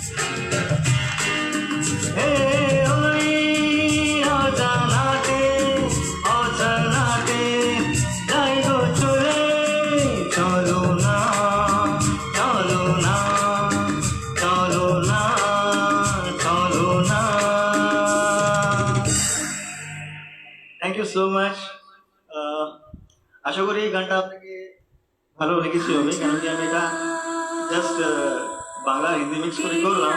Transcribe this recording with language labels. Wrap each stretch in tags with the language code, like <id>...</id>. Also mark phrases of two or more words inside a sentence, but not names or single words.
<hi>हे ओई ओ जानाते ओ जानाते जाइगो चले चलो ना चलो ना चलो ना चलो ना।</hi> <en>Thank you so much.</en> <bn>আশা করি এই গানটা আপনাকে ভালো লেগেছে হবে, কেন কি আমি এটা জাস্ট বাংলা হিন্দি মিক্স করে করলাম।</bn>